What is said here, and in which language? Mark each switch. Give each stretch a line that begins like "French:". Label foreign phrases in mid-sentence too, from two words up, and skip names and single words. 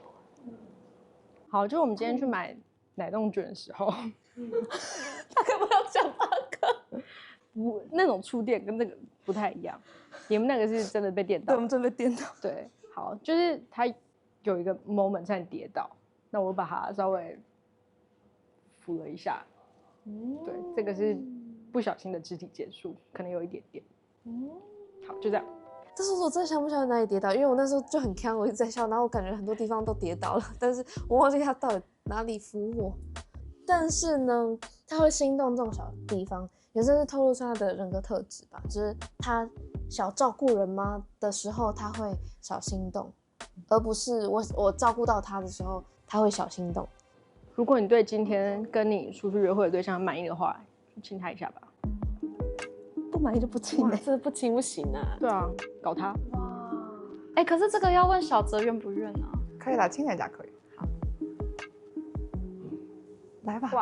Chinese: 好，就我們今天去買奶凍捲的時候，他可不要講那個。不那種觸電跟那個不太一樣，你們那個是真的被電到。對，我們真的被電到。對，好，就是他有一個 moment 差點跌倒，那我把他稍微扶了一下。对，這個是不小心的肢體接觸，可能有一點點。好，就這樣。但是我真的想不起來哪裡跌倒，因為我那時候就很鏘，我一直在笑，然後我感覺很多地方都跌倒了，但是我忘記他到底哪裡扶我。但是呢，他會心動這種小地方，也真是透露出他的人格特質吧，就是他小照顧人嗎的時候，他會小心動，而不是我照顧到他的時候，他會小心動。如果你對今天跟你出去約會的對象滿意的話，親他一下吧。不滿意就不親，真的不親不行啊。对啊，搞他。哇，哎，可是這個要問小澤願不願啊？可以啦，親人家可以。好，來吧。